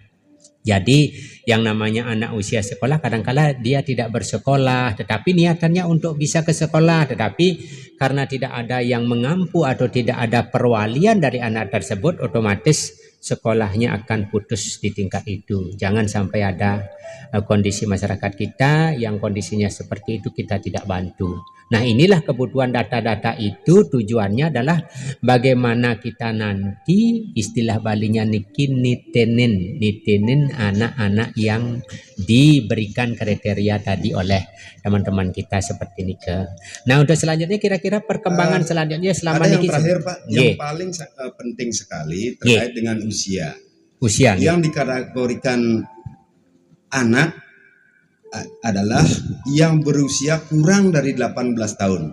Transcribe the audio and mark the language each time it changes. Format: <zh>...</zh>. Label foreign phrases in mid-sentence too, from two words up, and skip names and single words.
<id>Jadi yang namanya anak usia sekolah, kadang-kala dia tidak bersekolah tetapi niatannya untuk bisa ke sekolah, tetapi karena tidak ada yang mengampu atau tidak ada perwalian dari anak tersebut, otomatis sekolahnya akan putus di tingkat itu. Jangan sampai ada kondisi masyarakat kita yang kondisinya seperti itu kita tidak bantu. Nah, inilah kebutuhan data-data itu, tujuannya adalah bagaimana kita nanti, istilah Balinya</id> <ban>niki nitenin</ban> <id>anak-anak yang diberikan kriteria tadi oleh teman-teman kita seperti nike. Nah, untuk selanjutnya kira-kira perkembangan selanjutnya selama ada niki. Yang terakhir Pak, yang paling penting sekali terkait dengan usia. Yang dikategorikan anak adalah yang berusia kurang dari 18 tahun.</id>